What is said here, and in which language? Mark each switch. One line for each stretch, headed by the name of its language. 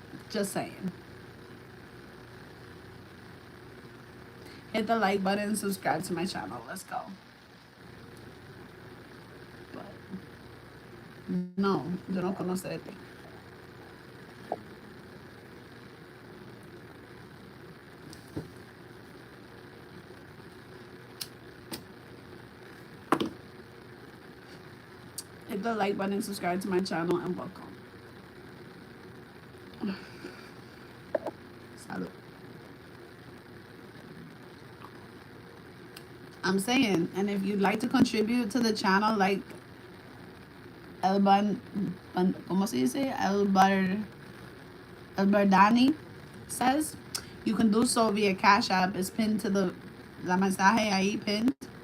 English: Just saying. Hit the like button and subscribe to my channel. Let's go.
Spanish: But no, yo no conozco de ti.
English: Hit the like button and subscribe to my channel and welcome. Salud. I'm saying, and if you'd like to contribute to the channel, like
Spanish: ¿cómo se dice?
English: El Bardani says, you can do so via Cash App. It's pinned to
Spanish: la mensaje ahí
English: pinned.